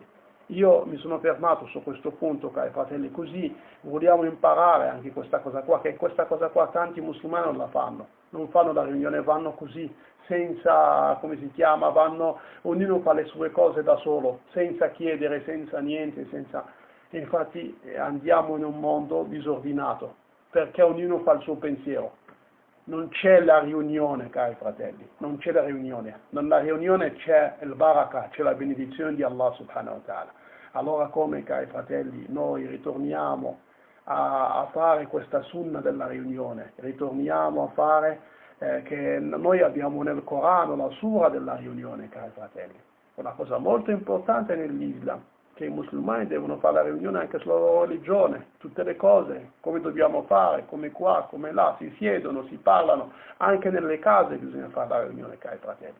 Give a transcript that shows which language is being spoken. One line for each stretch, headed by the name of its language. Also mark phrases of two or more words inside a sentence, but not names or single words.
Italian: Io mi sono fermato su questo punto, cari fratelli, così vogliamo imparare anche questa cosa qua, che questa cosa qua tanti musulmani non la fanno, non fanno la riunione, vanno così, senza, come si chiama, ognuno fa le sue cose da solo, senza chiedere, senza niente, infatti andiamo in un mondo disordinato, perché ognuno fa il suo pensiero. Non c'è la riunione, cari fratelli, non c'è la riunione. Nella riunione c'è il baraka, c'è la benedizione di Allah
Arabic: سبحانه وتعالى.
Italian: Allora come, cari fratelli, noi ritorniamo a fare questa sunna della riunione, ritorniamo a fare che noi abbiamo nel Corano la sura della riunione, cari fratelli. Una cosa molto importante nell'Islam, che i musulmani devono fare la riunione anche sulla loro religione, tutte le cose, come dobbiamo fare, come qua, come là, si siedono, si parlano, anche nelle case bisogna fare la riunione, cari fratelli.